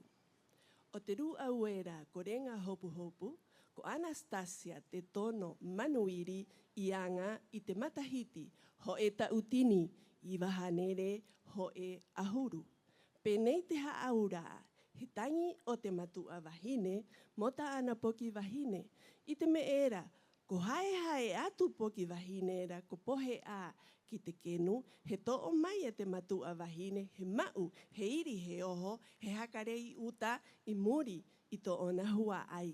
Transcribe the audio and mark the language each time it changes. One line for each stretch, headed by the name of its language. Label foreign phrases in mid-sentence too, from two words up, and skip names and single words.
Rapanui: O te rū auera ko renga hopu hopu, ko Anastasia te tono manuiri i anga i te matahiti ho e tautini i wahanere ho e ahuru. Penei te haaura, he tangi o te matua wahine, mota ana poki wahine, i te me era, ko hae hae atu poki wahine ra ko pohe a ki te kenu, he to'o mai e te matua wahine, he mau, he iri he oho, he hakarei uta i muri i to ona hua ai.